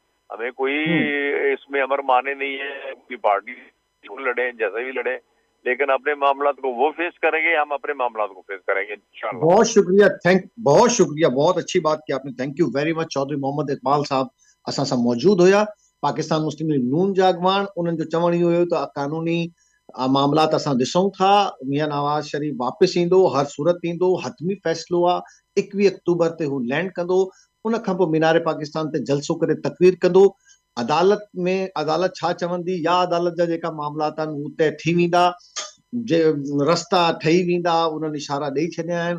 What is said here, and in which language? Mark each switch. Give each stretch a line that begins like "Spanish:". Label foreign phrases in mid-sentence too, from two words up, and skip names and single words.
Urdu: ہمیں کوئی اس میں امر مانے نہیں ہے کہ پارٹی لڑیں جیسے بھی لڑیں، لیکن اپنے معاملات کو وہ فیس کریں گے، ہم اپنے معاملات کو فیس کریں گے انشاءاللہ. بہت شکریہ، بہت شکریہ، بہت اچھی بات کی آپ نے.
English: Thank you very much.
Punjabi: چودھری محمد اقبال صاحب اساں سا موجود ہویا.
Sindhi: पाकिस्तान मुस्लिम लीग नून जा अॻुवाण, उन्हनि जो चवण इहो हुयो त कानूनी मामलात असां ॾिसूं था, मियां नवाज़ शरीफ वापसि ईंदो, हर सूरत ईंदो, हतमी फ़ैसिलो आहे, 21 अक्टूबर ते हू लैंड कंदो, उन खां पोइ मीनार पाकिस्तान ते जलसो करे तकरीर कंदो। अदालत में अदालत छा चवंदी या अदालत जा जेका मामलात आहिनि उहे तय थी वेंदा, जे रस्ता ठही वेंदा, उन्हनि इशारा ॾेई छॾिया आहिनि।